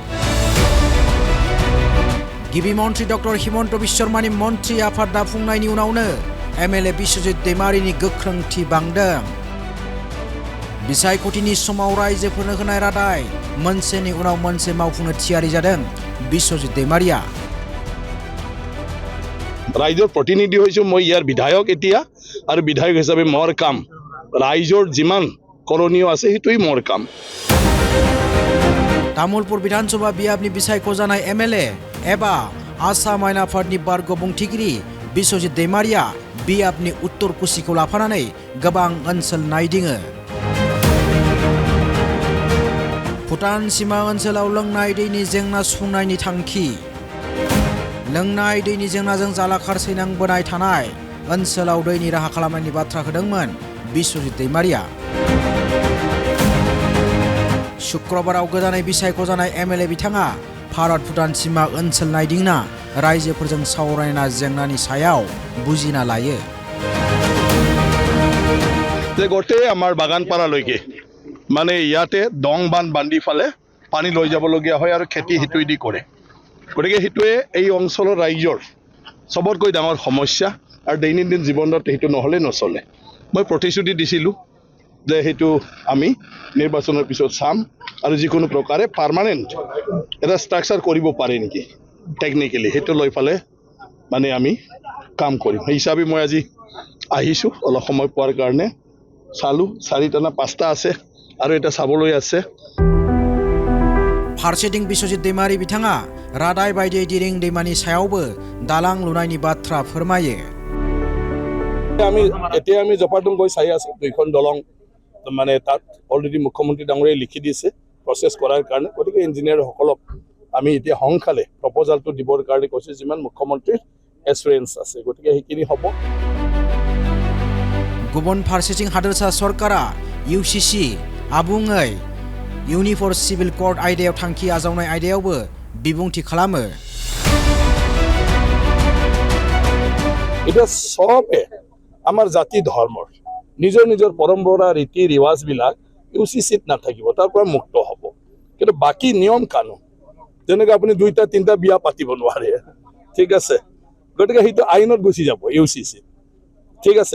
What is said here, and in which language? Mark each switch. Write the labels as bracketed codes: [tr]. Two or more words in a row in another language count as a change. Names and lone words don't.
[brx] गिबि मन्त्रि डक्टर हिमन्त बिश्व शर्मानि मन्त्रि आफाद दाफुंनायनि उनावनो एमएलए बिश्वजित दैमारिनि गोख्रोंथि बांदों। बिसायख'थिनि समाव रायजोफोरनो होनाय रादाय मोनसेनि उनाव मोनसे मावफुंनो थियारि जादों बिश्वजित दैमारिया। [as] ৰাইজৰ প্ৰতিনিধি হৈছো মই ইয়াৰ বিধায়ক এতিয়া আৰু বিধায়ক হিচাপে মোৰ কাম ৰাইজৰ যিমান করণীয় আছে সেইটোই মোৰ কাম। [brx] तामुलपुर विधानसभा बियाबनि बिसायख' जानाय एमएलए एबा आसाम आयेन आफादनि बारग' बुंथिगिरि बिश्वजित दैमारिया बियाबनि उत्तर कुसिखौ लाफानानै गोबां ओनसोल नायदिङो। भुटान सीमा ओनसोलाव लोंनाय दैनि जेंना सुफुंनायनि थांखि। लोंनाय दैनि जेंनाजों जालाखार सैनांबोनाय थानाय ओनसोलाव दैनि राहा खालामनायनि बाथ्रा होदोंमोन बिश्वजित दैमारिया। शुक्रबाराव गोदानै बिसायख' जानाय एमएलए बिथाङा भारत भुटान सीमा ओनसोल नायदिंना रायजोफोरजों सावरायना जेंनानि सायाव बुजिना लायो। [as] যে গোটেই আমাৰ বাগানপাৰালৈকে মানে ইয়াতে দং বান্ধ বান্ধি ফালে পানী লৈ যাবলগীয়া হয় আৰু খেতি হিতুইদি কৰে। গতিকে সেইটোৱে এই অঞ্চলৰ ৰাইজৰ সবতকৈ ডাঙৰ সমস্যা আৰু দৈনন্দিন জীৱনত সেইটো নহ'লে নচলে। মই প্ৰতিশ্ৰুতি দিছিলোঁ যে সেইটো আমি নিৰ্বাচনৰ পিছত চাম আৰু যিকোনো প্ৰকাৰে পাৰ্মানেণ্ট এটা ষ্ট্ৰাকচাৰ কৰিব পাৰে নেকি টেকনিকেলি সেইটো লৈ ফালে মানে আমি কাম কৰিম। সেই হিচাপে মই আজি আহিছোঁ অলপ সময় পোৱাৰ কাৰণে চালোঁ 4টা না 5টা আছে আৰু এটা চাবলৈ আছে। [brx] फारसेथिं बिश्वजित दैमारि बिथाङा रादाय बायदियै दिरिं दैमानि सायावबो दालां लुनायनि बाथ्रा फोरमायो। [as] আমি জপাৰডুম গৈ চাই আছোঁ 2খন দলং মানে তাত অলৰেডি মুখ্যমন্ত্ৰী ডাঙৰীয়াই লিখি দিছে প্ৰচেছ কৰাৰ কাৰণে। গতিকে ইঞ্জিনিয়াৰসকলক আমি এতিয়া সংখালে প্ৰপ'জালটো দিবৰ কাৰণে কৈছে যিমান মুখ্যমন্ত্ৰীৰ এছুৰেঞ্চ আছে। গতিকে সেইখিনি হ'ব। [brx] गुबुन फारसेथिं हादोरसा सरकारा इउसिसि आबुङै [en] uniform civil code [brx] आयदायाव थांखि आजावनाय आयदायावबो बिबुंथि खालामो। [as] এটা সবে আমাৰ জাতি ধৰ্মৰ নিজৰ নিজৰ পৰম্পৰা ৰীতি ৰিৱাজবিলাক ইউচিচিত নাথাকিব, তাৰ পৰা মুক্ত হ'ব। কিন্তু বাকী নিয়ম কানুন যেনেকৈ আপুনি 2টা 3টা বিয়া পাতিব নোৱাৰে, ঠিক আছে, গতিকে সেইটো আইনত গুচি যাব ইউচিচিত, ঠিক আছে।